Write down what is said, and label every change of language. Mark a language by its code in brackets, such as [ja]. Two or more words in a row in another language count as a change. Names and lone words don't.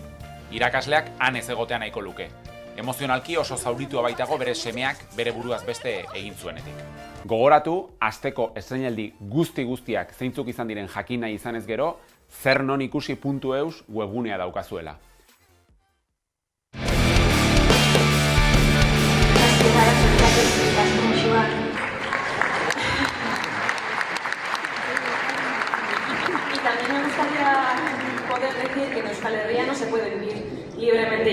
[eu] Irakasleak han ez egotea nahiko luke. Emozionalki oso zauritua baitago bere semeak bere buruaz beste egin zuenetik. Gogoratu, asteko estreinaldi guztiak zeintzuk izan diren jakin nahi izanez gero, zernonikusi.eus webgunea daukazuela. [es] Y también me gustaría poder decir que en Euskal Herria no se puede vivir libremente